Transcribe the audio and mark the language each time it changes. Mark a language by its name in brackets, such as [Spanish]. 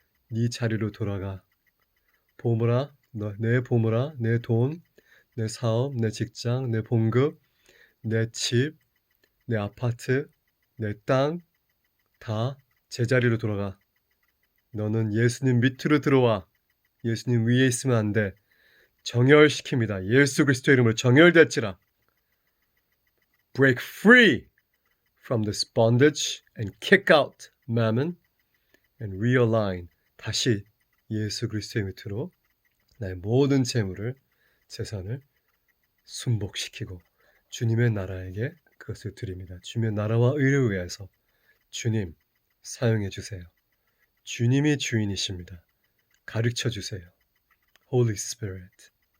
[Korean] 네 자리로 돌아가. 보물아, 내 보물아, 내 돈, 내 사업, 내 직장, 내 봉급, 내 집, 내 아파트, 내 땅 다 제자리로 돌아가. 너는 예수님 밑으로 들어와. 예수님 위에 있으면 안 돼. 정결시킵니다. 예수 그리스도의 이름으로 정결될지라. [English] Break free from this bondage and kick out mammon and realign. [Korean] 다시 예수 그리스도의 밑으로 나의 모든 재물을 재산을 순복시키고 주님의 나라에게 그것을 드립니다. 주님의 나라와 의를 위해서 주님 사용해 주세요. 주님이 주인이십니다. 가르쳐 주세요. Holy Spirit,